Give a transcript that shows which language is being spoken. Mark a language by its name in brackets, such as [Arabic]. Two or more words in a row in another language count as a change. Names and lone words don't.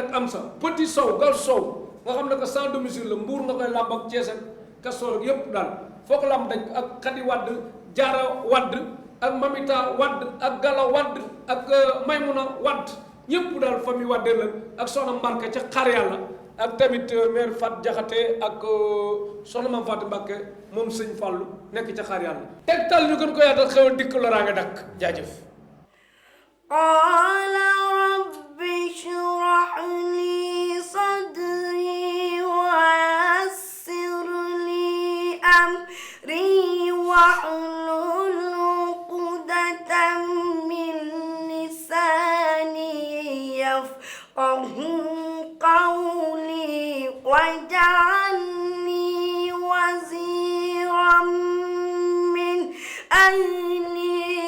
[Wolof] ak Amsa Petit Sow Gal Sow nga xam ne que [French] sans domicile [Wolof] la Mbour nga koy làmb ak Thiès ak Kastoor ak yëpp daal foo ko làmb dañ ak Khady Wade Diarra Wade ak Mamita Wade ak Gala Wade ak Maymuna Wade ñëpp daal famille Wade la ak soxna Mbarka ca xar yàlla ak tamit maire Fat Diakhaté ak soxna Mame Fatou Mbacké moom sëñ Fallou nekk ca xar yàlla Tektal ñu gën ko yaatal xewal dikk loraa nga dakk jaajëf [Arabic] قال رب اشرح لي صدري ويسر لي أمري واحلل عقدة من لساني يفقهوا قولي واجعلني وزيرا من أهلي